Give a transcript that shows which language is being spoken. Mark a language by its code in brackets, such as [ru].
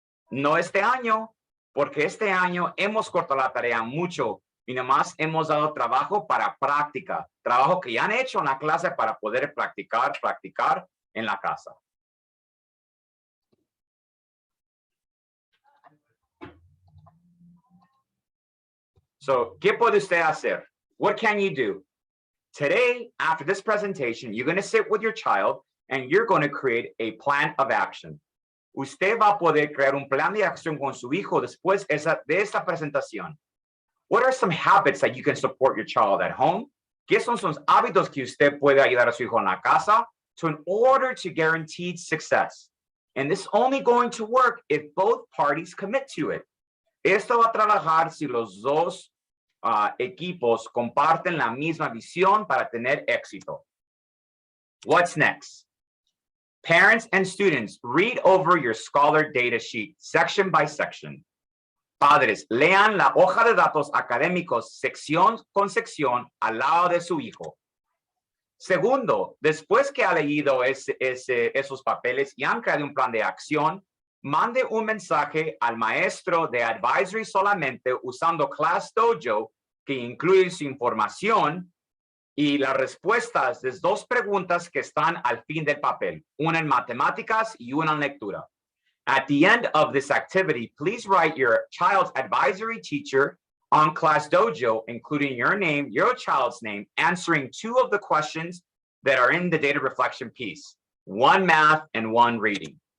[es] No este año, porque este año hemos cortado la tarea mucho y nomás hemos dado trabajo para práctica, trabajo que ya han hecho en la clase para poder practicar en la casa. So, ¿qué puede usted hacer? [en] What can you do? Today, after this presentation, you're going to sit with your child and you're going to create a plan of action. [es] Usted va a poder crear un plan de acción con su hijo después de esta presentación. [en] What are some habits that you can support your child at home? [es] ¿Qué son sus hábitos que usted puede ayudar a su hijo en la casa? [en] So in order to guarantee success. And this is only going to work if both parties commit to it. [es] Esto va a trabajar si los dos equipos comparten la misma visión para tener éxito. [en] What's next? Parents and students, read over your Scholar data sheet section by section. [es] Padres, lean la hoja de datos académicos sección con sección al lado de su hijo. Segundo, después que ha leído esos papeles y han creado un plan de acción, mande un mensaje al maestro de advisory solamente usando Class Dojo, que incluye su información y las respuestas de dos preguntas que están al fin del papel, una en matemáticas y una en lectura. [en] At the end of this activity, please write your child's advisory teacher on Class Dojo, including your name, your child's name, answering 2 of the questions that are in the data reflection piece, 1 math and 1 reading.